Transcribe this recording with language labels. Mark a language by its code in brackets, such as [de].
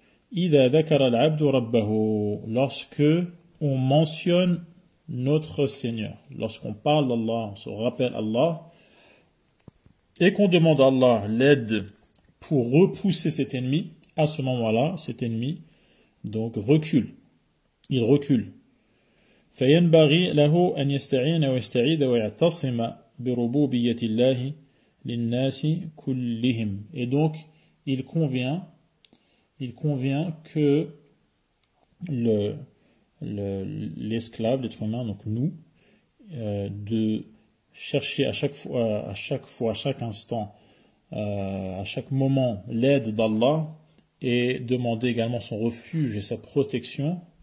[fr] Lorsque on mentionne notre Seigneur, lorsqu'on parle d'Allah, on se rappelle Allah, et qu'on demande à Allah l'aide pour repousser cet ennemi, à ce moment-là, cet ennemi donc recule. Il recule. [ar] فينبغي له أن يستعين ويستعيد ويعتصم بربوبية الله للناس كلهم. [fr] Et donc, il convient que l'esclave, l'être humain, donc nous, de chercher à chaque fois, à chaque instant, à chaque moment, l'aide d'Allah, et demander également son refuge et sa protection,